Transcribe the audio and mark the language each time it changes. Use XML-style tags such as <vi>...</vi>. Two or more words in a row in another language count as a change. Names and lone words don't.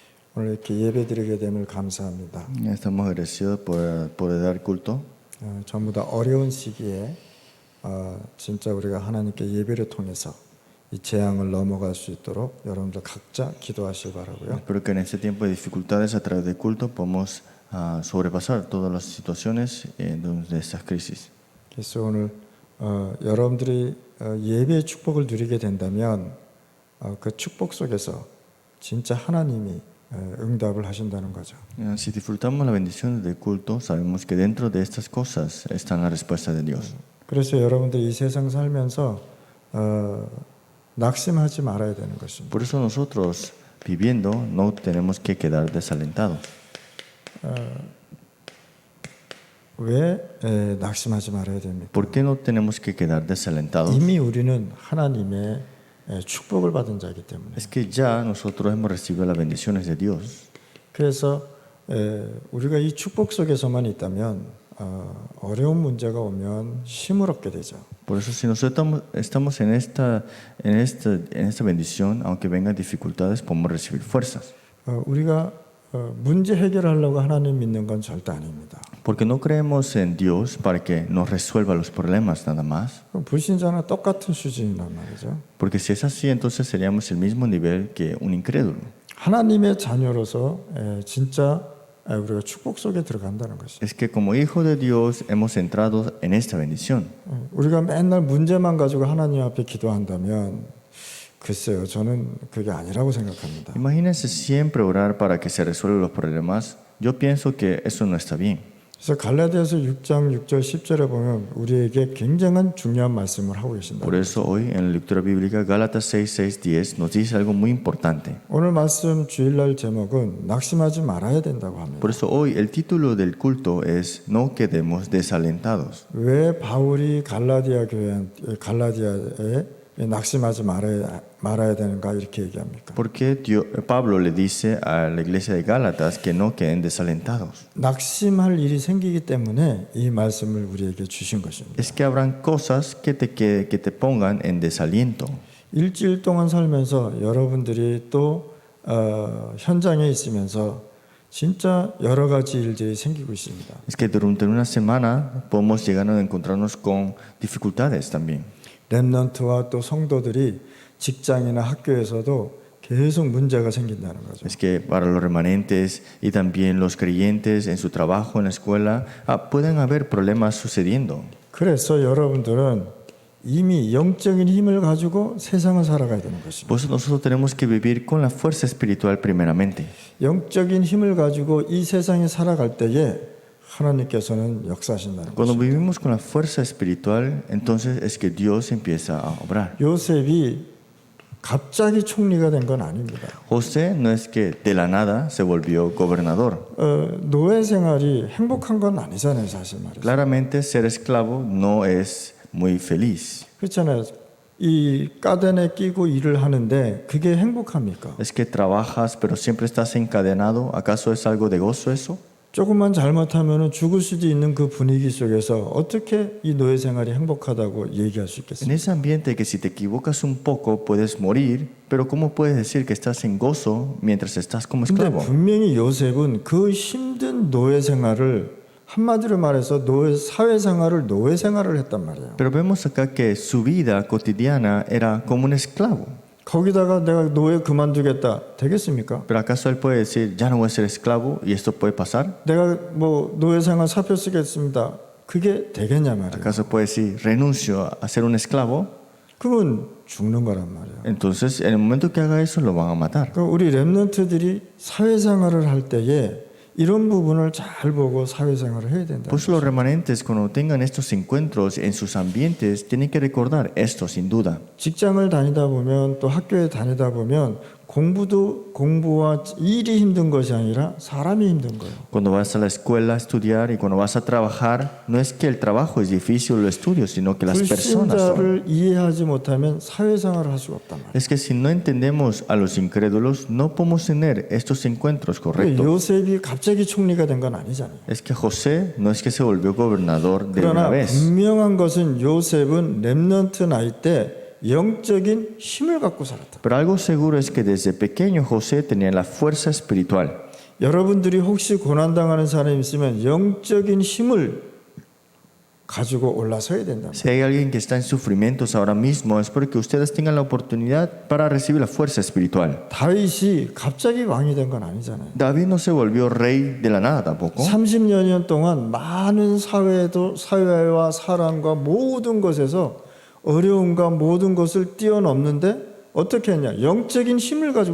<ko>오늘 이렇게 예배드리게 됨을 감사합니다.</ko> <es>Estamos agradecidos por poder dar culto.</es> <ko>전부 다 어려운 시기에 진짜 우리가 하나님께 예배를 통해서 이 재앙을 넘어갈 수 있도록 여러분들 각자 기도하시기 바라고요.</ko> <es>Espero que en este tiempo de dificultades a través del culto podamos sobrepasar todas las situaciones de estas crisis.</es> <ko>그래서 오늘 여러분들이 예배의 축복을 누리게 된다면 그 축복 속에서 진짜 하나님이 응답을 하신다는 거죠.</ko> <es>Si disfrutamos la bendición del culto, sabemos que dentro de estas cosas están la respuesta de Dios.</es> <ko>그래서 여러분들 이 세상 살면서 낙심하지 말아야 되는 것입니다.</ko> <es>Por eso nosotros viviendo no tenemos que quedar desalentados.</es> <ko>왜 낙심하지 말아야 됩니까?</ko> <es>¿Por qué no tenemos que quedar desalentados?</es> <ko>이미 우리는 하나님의 축복을 받은 자이기 때문에.</ko> <es>Es que ya nosotros hemos recibido las bendiciones de Dios.</es> <ko>그래서 우리가 이 축복 속에서만 있다면 어려운 문제가 오면 힘을 얻게 되죠.</ko> <es>Por eso si nosotros estamos en esta bendición, aunque vengan dificultades, podemos recibir fuerzas.</es> <ko>우리가 문제 해결하려고 하나님 믿는 건 절대 아닙니다.</ko> <es>Porque no creemos en Dios para que nos resuelva los problemas nada más.</es> <ko>그럼 불신자나 똑같은 수준이란 말이죠.</ko> <es>Porque si es así, entonces seríamos el mismo nivel que un incrédulo.</es> <ko>하나님의 자녀로서 진짜 우리가 축복 속에 들어간다는 것이죠.</ko> <es>Es que como hijos de Dios hemos entrado en esta bendición.</es> <ko>우리가 맨날 문제만 가지고 하나님 앞에 기도한다면 글쎄요, 저는 그게 아니라고 생각합니다.</ko> <es>Imagínense siempre orar para que se resuelvan los problemas. Yo pienso que eso no está bien.</es> <ko>그래서 갈라디아서 6장 6절 10절에 보면 우리에게 굉장한 중요한 말씀을 하고 계신다.</ko> <es>Por eso hoy en la lectura bíblica Gálatas 6, 6, 10 nos dice algo muy importante.</es> <ko>오늘 말씀 주일날 제목은 낙심하지 말아야 된다고 합니다.</ko> <es>Por eso hoy el título del culto es No quedemos desalentados.</es> <ko>왜 바울이 갈라디아에 낙심하지 말아야 되는가 이렇게 얘기합니까?</ko> <es>¿Por qué Pablo le dice a la iglesia de Gálatas que no queden desalentados?</es> <ko>낙심할 일이 생기기 때문에 이 말씀을 우리에게 주신 것입니다.</ko> <es>Es que habrán cosas que te pongan en desaliento.</es> <ko>일주일 동안 살면서 여러분들이 또 현장에 있으면서 진짜 여러 가지 일들이 생기고 있습니다.</ko> <es>Es que durante una semana podemos llegar a encontrarnos con dificultades también.</es> <ko>렘넌트와 또 성도들이 직장이나 학교에서도 계속 문제가 생긴다는 거죠.</ko> <es>Es que para los remanentes y también los creyentes en su trabajo, en la escuela, pueden haber problemas sucediendo.</es> <ko>그래서 여러분들은 이미 영적인 힘을 가지고 세상을 살아가야 되는 것입니다.</ko> <es>Por eso nosotros tenemos que vivir con la fuerza espiritual primeramente.</es> <ko>영적인 힘을 가지고 이 세상에 살아갈 때에 하나님께서는 역사하신다는</ko> <es>Cuando</es> <ko>것입니다.</ko> <es>vivimos con la fuerza espiritual, entonces es que Dios empieza a obrar.</es> <ko>요셉이 갑자기 총리가 된 건 아닙니다.</ko> <es>José no es que de la nada se volvió gobernador.</es> <ko>노예 생활이 행복한 건 아니잖아요, 사실 말이죠.</ko> <es>Claramente ser esclavo no es muy feliz.</es> <ko>그렇잖아요. 이 가덴에 끼고 일을 하는데 그게 행복합니까?</ko> <es>Es que trabajas pero siempre estás encadenado. ¿Acaso es algo de gozo eso?</es> <ko>조금만 잘못하면 죽을 수도 있는 그 분위기 속에서 어떻게 이 노예 생활이 행복하다고 얘기할 수</ko> <es>En</es> <ko>있겠습니까?</ko> <es>ese ambiente que si te equivocas un poco puedes morir, pero ¿cómo puedes decir que estás en gozo mientras estás como</es> <ko>근데</ko> <es>esclavo?</es> <ko>분명히 요셉은 그 힘든 노예 생활을 한마디로 말해서 사회 생활을 노예 생활을 했단 말이에요.</ko> <es>Pero vemos acá que su vida cotidiana era como un esclavo.</es> <ko>거기다가 내가 노예 그만두겠다 되겠습니까?</ko> <es>Pero ¿acaso él puede decir, ya no voy a ser esclavo y esto puede pasar?</es> <ko>내가 뭐 노예 생활 사표 쓰겠습니다. 그게 되겠냐 말이에요.</ko> <es>¿Acaso puede decir, renuncio a ser un esclavo?</es> <ko>그건 죽는 거란 말이에요.</ko> <es>Entonces, en el momento que haga eso, lo van a matar.</es> <ko>그러니까 우리 렘넌트들이 사회생활을 할 때에 이런 부분을 잘 보고 사회생활을 해야 된다.</ko> <es>Por eso los remanentes, cuando tengan estos encuentros en sus ambientes, tienen que recordar esto sin duda.</es> <ko>직장을 다니다 보면 또 학교에 다니다 보면 공부와 일이 힘든 것이 아니라 사람이 힘든 거예요.</ko> <es>Cuando vas a la escuela a estudiar y cuando vas a trabajar, no es que el trabajo es difícil o el estudio, sino que las personas son.</es> <ko>불신자를 이해하지 못하면 사회생활을 할 수가 없단 말이에요.</ko> <es>Es que si no entendemos a los incrédulos, no podemos tener estos encuentros correctos.</es> <ko>요셉이 갑자기 총리가 된 건 아니잖아요.</ko> <es>Es que José no es que se volvió gobernador de una</es> <ko>그러나</ko> <es>vez.</es> <ko>분명한 것은 요셉은 렘넌트 나이 때 영적인 힘을 갖고 살았다.</ko> <es>Pero algo seguro es que desde pequeño José tenía la fuerza espiritual.</es> <ko>여러분들이 혹시 고난당하는 사람이 있으면 영적인 힘을 가지고 올라서야 된다.</ko> <es>Si hay alguien que está en sufrimientos ahora mismo, es porque ustedes tengan la oportunidad para recibir la fuerza espiritual.</es> <ko>다윗이 갑자기 왕이 된 건 아니잖아요.</ko> <es>David no se volvió rey de la nada tampoco.</es> <ko>30여 년 동안 많은 사회와 사람과 모든 것에서 어려움과 모든 것을 뛰어넘는데 어떻게 했냐? 영적인 힘을 가지고</ko>